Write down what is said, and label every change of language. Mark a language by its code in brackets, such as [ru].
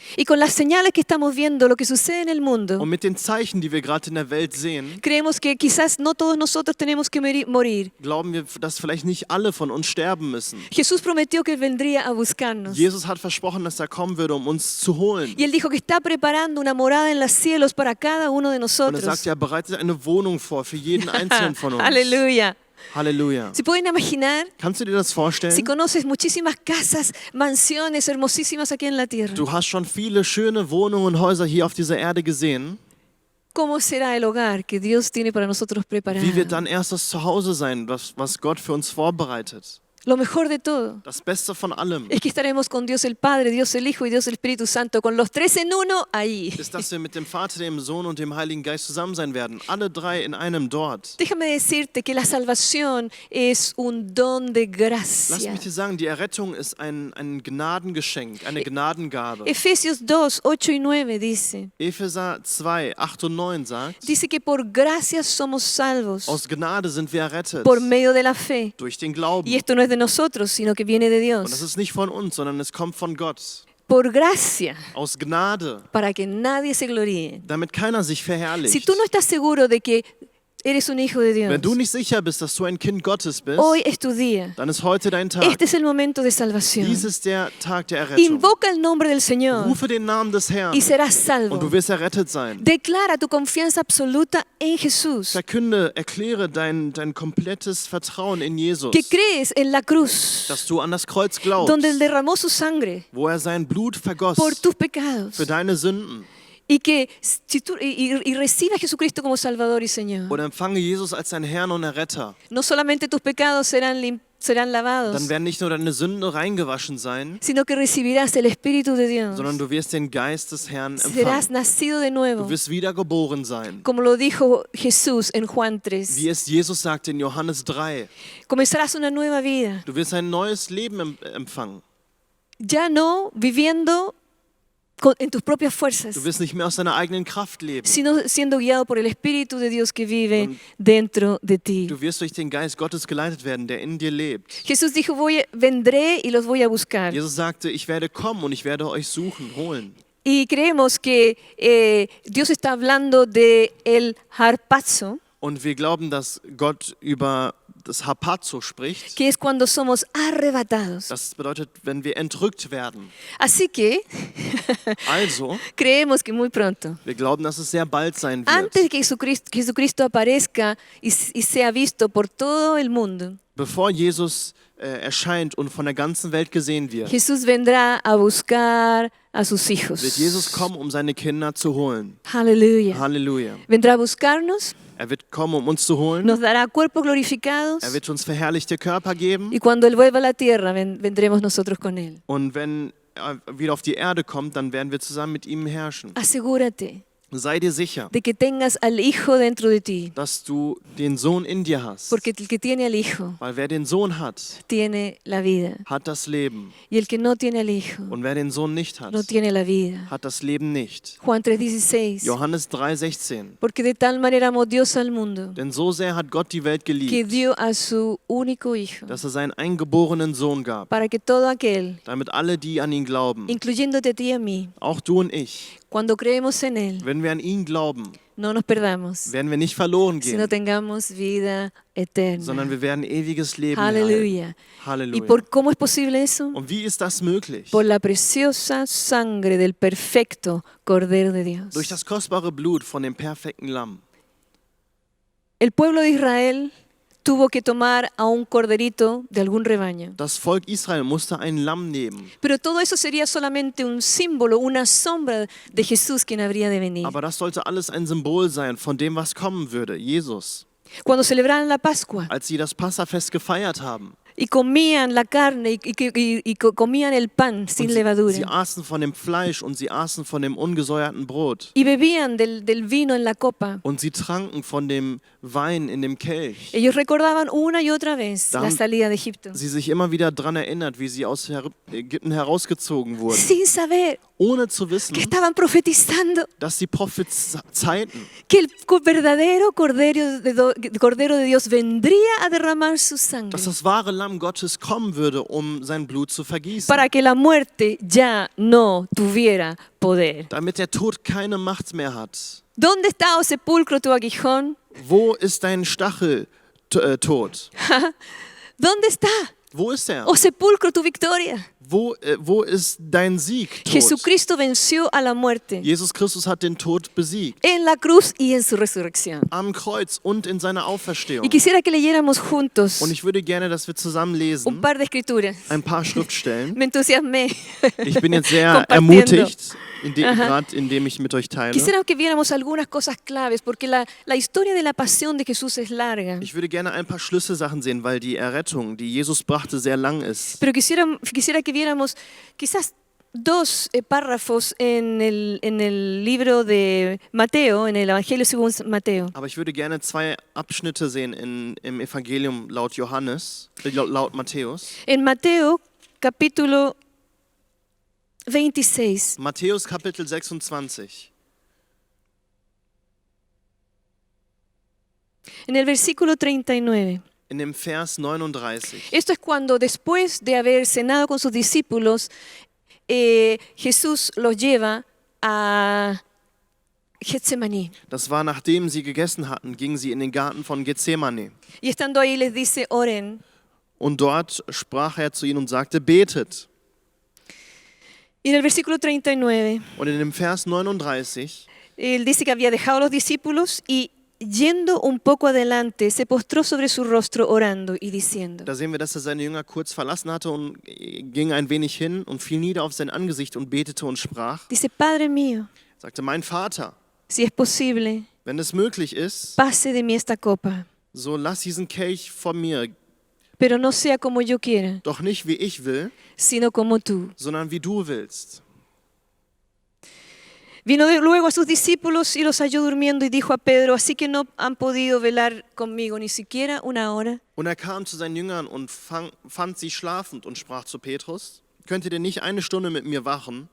[es] Y con las señales que estamos viendo, lo que sucede en el mundo, [de] Und mit den Zeichen, die wir gerade in der Welt sehen, [es] creemos que quizás no todos nosotros tenemos que morir. [de] glauben wir, dass vielleicht nicht alle von uns sterben müssen. [es] Jesús prometió que Él vendría a buscarnos. [de] Jesus hat versprochen, dass er kommen würde, um uns zu holen. [es] Y Él dijo que está preparando una morada en los cielos para cada uno de [de] Und er [es] nosotros. [de] sagt, er bereitet eine Wohnung vor für jeden einzelnen von uns. [es] Aleluya. [de] Halleluja. [es] ¿Se pueden imaginar? [de] Kannst du dir das [es] Si [de] vorstellen? [es] conoces muchísimas casas, mansiones hermosísimas aquí en la tierra, [de] Du hast schon viele schöne Wohnungen und Häuser hier auf dieser Erde gesehen. [es] ¿cómo será el hogar que Dios tiene para nosotros preparado? [de] Wie wird dann erst das Zuhause sein, was Gott für uns vorbereitet? [es] Lo mejor de todo [de] Das Beste von allem [es] es que estaremos con Dios el Padre, Dios el Hijo y Dios el Espíritu Santo, con los tres en uno ahí. [de] ist, dass wir mit dem Vater, dem Sohn und dem Heiligen Geist zusammen sein werden. Alle drei in einem dort. [es] Déjame decirte que la salvación es un don de [de] Lass [es] gracia. [de] mich dir sagen, die Errettung ist ein Gnadengeschenk, eine Gnadengabe. [es] Efesios 2, 8 y 9 dice, [de] Epheser 2, 8 und 9 sagt, [es] dice que por gracia somos salvos, [de] aus Gnade sind wir errettet, [es] por medio de la fe. [de] durch den Glauben. [es] Y esto no es de nosotros, sino que viene de [de] Und das [es] Dios. [de] ist nicht von uns, sondern es kommt von Gott. [es] Por gracia, [de] Aus Gnade, [es] para que nadie se gloríe. [de] damit keiner sich [es] Si [de] verherrlicht. [es] tú no estás seguro de que eres un hijo de Dios, [de] Wenn du nicht sicher bist, dass du ein Kind Gottes bist, [es] hoy es tu día. [de] dann ist heute dein Tag. [es] Este es el momento de salvación. [de] Dies ist der Tag der Errettung. [es] Invoca el nombre del Señor [de] Rufe den Namen des Herrn [es] y serás [de] und [es] salvo. [de] du wirst errettet sein. [es] Declara tu confianza absoluta en Jesús, [de] Verkünde, erkläre dein komplettes Vertrauen in Jesus, [es] que crees en la cruz, [de] dass du an das Kreuz glaubst, [es] donde Él derramó su sangre [de] wo er sein Blut vergoss [es] por tus pecados, [de] für deine Sünden. [es] y que si tú y recibe a Jesucristo como Salvador y Señor, [de] Und empfange Jesus als dein Herrn und Erretter. [es] no solamente tus pecados serán lavados, [de] Dann werden nicht nur deine Sünden reingewaschen sein, [es] sino que recibirás el Espíritu de Dios. [de] sondern du wirst den Geist des Herrn [es] Serás [de] empfangen. [es] nacido de nuevo, [de] Du wirst wiedergeboren sein. [es] como lo dijo Jesús en Juan [de] Wie [es] 3. [de] es Jesus sagte in Johannes 3. [es] Comenzarás una nueva vida, [de] Du wirst ein neues Leben empfangen. [es] ya no viviendo en tus propias fuerzas, [de] Du wirst nicht mehr aus deiner eigenen Kraft leben. [es] sino siendo guiado por el Espíritu de Dios que vive dentro de ti. [de] Du wirst durch den Geist Gottes geleitet werden, der in dir lebt. [es] Jesús dijo, vendré y los voy a buscar. [de] Jesus sagte, ich werde kommen und ich werde euch suchen, holen. [es] Y creemos que Dios está hablando de el harpazo, [de] Und wir glauben, dass Gott über das Harpazo spricht. [es] que es cuando somos arrebatados. [de] Das bedeutet, wenn wir entrückt werden. [es] Así que [de] Also, [es] creemos que muy pronto, [de] wir glauben, dass es sehr bald sein [es] antes [de] wird. [es] de que Jesucristo aparezca y sea visto por todo el mundo, [de] bevor Jesus erscheint und von der ganzen Welt gesehen wird, [es] Jesús vendrá a buscar a sus hijos. [de] wird Jesus kommen, um seine Kinder zu holen. [es] Aleluya. [de] Halleluja. [es] Vendrá a buscarnos, [de] Er wird kommen, um uns zu holen. [es] nos dará cuerpos glorificados [de] Er wird uns verherrlichte Körper geben. [es] y cuando Él vuelva a la tierra vendremos nosotros con Él. [de] Und wenn er wieder auf die Erde kommt, dann werden wir zusammen mit ihm herrschen. [es] Asegúrate [de] Sei dir sicher, [es] de que tengas al Hijo dentro de ti, [de] dass du den Sohn in dir hast. [es] porque el que tiene al Hijo [de] Weil wer den Sohn hat, [es] tiene la vida [de] hat das Leben. [es] y el que no tiene al Hijo [de] Und wer den Sohn nicht hat, [es] no tiene la vida. [de] hat das Leben nicht. [es] Juan 3:16. [de] Johannes 3,16. [es] Porque de tal manera amó Dios al mundo [de] Denn so sehr hat Gott die Welt [es] que [de] geliebt, [es] dio a su único Hijo [de] dass er seinen eingeborenen Sohn gab, [es] para que todo aquel, [de] damit alle, die an ihn glauben, [es] incluyéndote a ti y a mí, [de] auch du und ich, [es] cuando creemos en Él, [de] wenn wir an ihn glauben, [es] no nos perdamos, [de] werden wir nicht verloren [es] sino [de] gehen, [es] tengamos vida [de] sondern [es] eterna. [de] wir werden ewiges Leben erhalten. [es] Aleluya. ¿Y [de] Halleluja. [es] por cómo es posible eso? [de] Und wie ist das möglich? [es] Por la preciosa sangre del perfecto Cordero de Dios. [de] Durch das kostbare Blut von dem perfekten Lamm. [es] El pueblo de Israel tuvo que tomar a un corderito de algún rebaño. [de] Das Volk Israel musste ein Lamm nehmen. [es] Pero todo eso sería solamente un símbolo, una sombra de Jesús quien habría de venir. [de] Aber das sollte alles ein Symbol sein von dem, was kommen würde, Jesus. [es] Cuando celebraban la Pascua [de] Als sie das Passafest gefeiert haben [es] y comían la carne comían el pan [de] und [es] sin [de] sie [es] levadura [de] aßen von dem Fleisch und sie aßen von dem ungesäuerten Brot [es] y bebían del vino en la copa, [de] und sie tranken von dem Wein in dem Kelch. [es] ellos recordaban una y otra vez [de] Da haben [es] salida de Egipto, [de] Sie sich immer wieder daran erinnert, wie sie aus Ägypten herausgezogen wurden, [es] sin saber [de] ohne zu wissen, [es] que estaban profetizando [de] dass sie prophezeiten, [es] que el verdadero Cordero de Dios vendría a derramar su sangre [de] dass das wahre Lamm Gottes kommen würde, um sein Blut zu vergießen, [es] para que la muerte ya no tuviera poder. [de] damit der Tod keine Macht mehr hat. [es] ¿Dónde está, oh sepulcro, tu aguijón? [de] Wo ist dein Stacheltod? [es] ¿Dónde está, [de] Wo ist er? [es] oh sepulcro, tu victoria? [de] Wo ist dein Sieg? Tod? [es] Jesucristo venció a la muerte [de] Jesus Christus hat den Tod besiegt. [es] en la cruz y en su resurrección. [de] Am Kreuz und in seiner Auferstehung. [es] Y quisiera que leyéramos juntos [de] Und ich würde gerne, dass wir zusammen [es] un [de] lesen, [es] par de escrituras. [de] ein paar Schriftstellen. [es] Me entusiasmé. [de] Ich bin jetzt sehr [es] Compartiendo. [de] ermutigt, gerade indem ich mit euch teile. [es] Quisiera que viéramos algunas cosas claves, porque la historia de la pasión de Jesús es larga. [de] Ich würde gerne ein paar Schlüsselsachen sehen, weil die Errettung, die Jesus brachte, sehr lang ist. [es] Pero quisiera que viéramos quizás dos párrafos en el libro de Mateo, en el Evangelio según Mateo. [de] Aber ich würde gerne zwei Abschnitte sehen im Evangelium laut Johannes, laut Matthäus. [es] En Mateo capítulo 26. [de] Matthäus Kapitel 26. [es] En el versículo 39. [de] In dem Vers 39. [es] Esto es cuando después de haber cenado con sus discípulos, Jesús los lleva a Getsemaní. [de] Das war, nachdem sie gegessen hatten, gingen sie in den Garten von Gethsemane. [es] Y estando ahí les dice, oren. [de] Und dort sprach er zu ihnen und sagte, betet. [es] Y en el versículo 39, [de] Und in dem Vers 39, [es] él dice que había dejado a los discípulos y yendo un poco adelante, se postró sobre su rostro orando y diciendo. [de] da sehen wir, dass er seine Jünger kurz verlassen hatte und ging ein wenig hin und fiel nieder auf sein Angesicht und betete und sprach. [es] Dice, Padre mío, [de] Sagte, mein Vater, [es] si es posible, [de] wenn es möglich ist, [es] pase de mí esta copa, [de] so lass diesen Kelch von mir, [es] pero no sea como yo quiera, [de] doch nicht wie ich will, [es] sino como tú. [de] sondern wie du willst. [es] Vino luego a sus discípulos y los halló durmiendo y dijo a Pedro, así que no han podido velar conmigo ni siquiera una hora. [de] Und er kam zu seinen Jüngern und fand sie schlafend und sprach zu Petrus, könnt ihr denn nicht eine Stunde mit mir wachen?